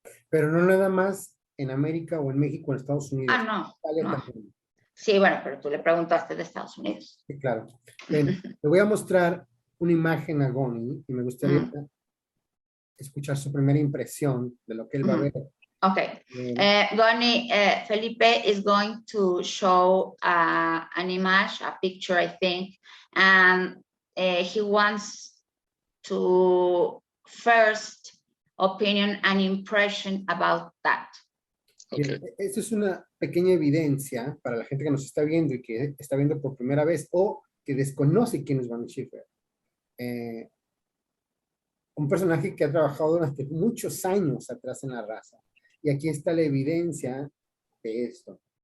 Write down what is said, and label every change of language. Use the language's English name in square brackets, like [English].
[Spanish] Pero no nada más en América o en México o en Estados Unidos. No, Italia no. también. Sí, bueno, pero tú le preguntaste de Estados Unidos. Sí, claro. Ven, le voy a mostrar una imagen a Goni y me gustaría escuchar su primera impresión de lo que él va a ver. Okay. [English] Goni, Felipe is going to show an image, a picture, I think, and he wants to first opinion and impression about that. [Spanish] Bien, esto es una pequeña evidencia para la gente que nos está viendo y que está viendo por primera vez o que desconoce quién es Goni Schiffer. Un personaje que ha trabajado durante muchos años atrás en la raza. Y aquí está la evidencia de esto.